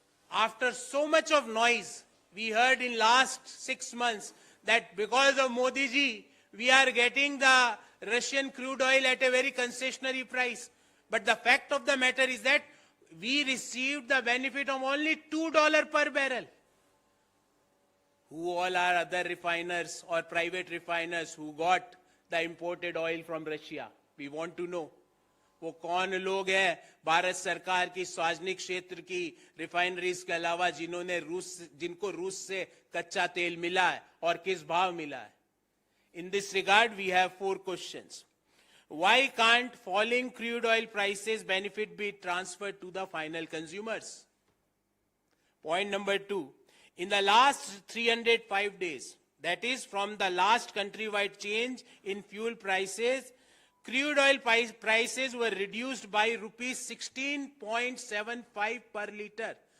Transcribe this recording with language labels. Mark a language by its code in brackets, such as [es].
[en] After so much of noise, we heard in last 6 months that because of Modi ji, we are getting the Russian crude oil at a very concessionary price. But the fact of the matter is that we received the benefit of only $2 per barrel. Who all are other refiners or private refiners who got the imported oil from Russia? We want to know. [hi] वो कौन लोग हैं भारत सरकार की सार्वजनिक क्षेत्र की refineries के अलावा जिनको रूस से कच्चा तेल मिला है और किस भाव मिला है? [en] In this regard, we have 4 questions. Why can't falling crude oil prices benefit be transferred to the final consumers? Point number 2. In the last 305 days, that is from the last countrywide change in fuel prices, crude oil prices were reduced by rupees 16.75 per liter.